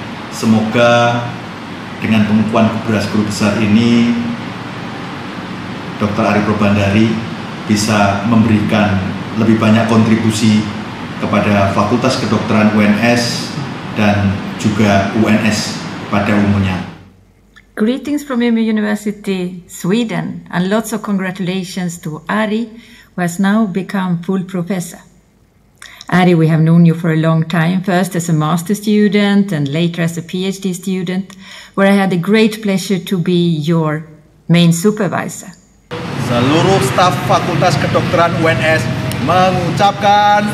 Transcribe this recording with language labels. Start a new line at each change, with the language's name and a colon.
Indonesian: Semoga dengan pengukuhan guru besar ini, Dr. Ari Probandari bisa memberikan lebih banyak kontribusi kepada Fakultas Kedokteran UNS dan juga UNS pada umumnya.
English: Greetings from Umeå University, Sweden, and lots of congratulations to Ari, who has now become full professor. Ari, we have known you for a long time, first as a master student and later as a PhD student, where I had the great pleasure to be your main supervisor.
Indonesian: Seluruh staf Fakultas Kedokteran UNS mengucapkan